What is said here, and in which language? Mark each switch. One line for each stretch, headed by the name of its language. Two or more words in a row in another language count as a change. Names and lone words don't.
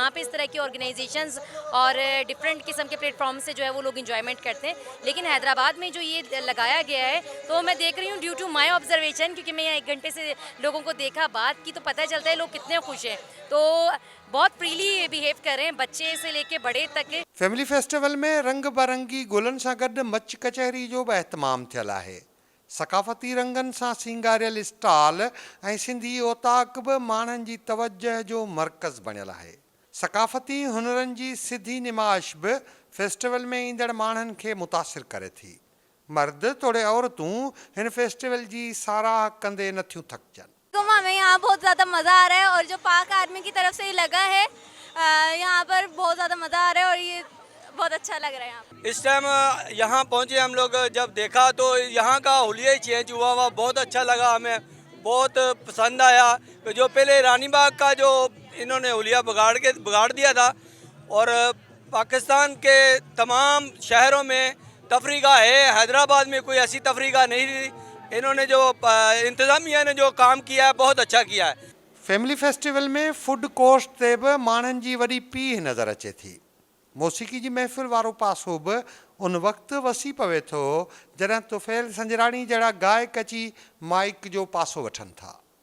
Urdu: وہاں پہ اس طرح کی آرگنائزیشنز اور ڈفرنٹ قسم کے پلیٹ فارم سے جو ہے وہ لوگ انجوائمنٹ کرتے ہیں. لیکن حیدرآباد میں جو یہ لگایا گیا ہے تو میں دیکھ رہی ہوں
English: due to my observation,
Urdu: کیونکہ میں یہاں 1 گھنٹے سے لوگوں کو دیکھا، بات کی، تو پتا چلتا ہے لوگ کتنے خوش ہیں. تو بہت
English: freely behave
Urdu: کر رہے ہیں، بچے سے لے کے بڑے تک.
English: family festival
Sindhi: में रंग बरंगी गुलनि सां गॾु मच कचहरी जो बि अहतमाम थियल आहे। सकाफ़ती रंगनि सां सींगारियल स्टॉल ऐं सिंधी ओताक बि माण्हुनि जी तवजह जो मर्कज़ बणियल आहे। सकाफ़ती हुनरनि जी सिधी निमाश बि फेस्टिवल में ईंदड़ माण्हुनि खे मुतासिर करे थी। मर्द तोड़े औरतूं हिन फेस्टिवल जी साराह कंदे नथियूं थकजनि।
Urdu: ہمیں یہاں بہت زیادہ مزہ آ رہا ہے اور جو پاک آرمی کی طرف سے یہ لگا ہے یہاں پر بہت زیادہ مزہ آ رہا ہے اور یہ بہت اچھا لگ رہا ہے. यहाँ اس ٹائم یہاں پہنچے ہم لوگ، جب دیکھا تو یہاں کا حلیہ چینج ہوا بہت اچھا لگا، ہمیں بہت پسند آیا. تو جو پہلے رانی باغ کا جو انہوں نے حلیہ بگاڑ دیا تھا اور پاکستان کے تمام شہروں میں تفریح گاہ ہے، حیدرآباد میں کوئی ایسی تفریح گاہ نہیں تھی. انہوں نے جو انتظامیہ نے جو کام کیا ہے بہت اچھا کیا ہے.
English: family festival
Sindhi: में
English: food court
Sindhi: ते बि माण्हुनि जी वॾी पीह नज़र अचे थी। मौसीक़ी जी महफ़िल वारो पासो बि उन वक़्तु वसी पवे थो जॾहिं तुफ़ैल संजराणी जहिड़ा गायक अची माइक जो पासो वठनि था।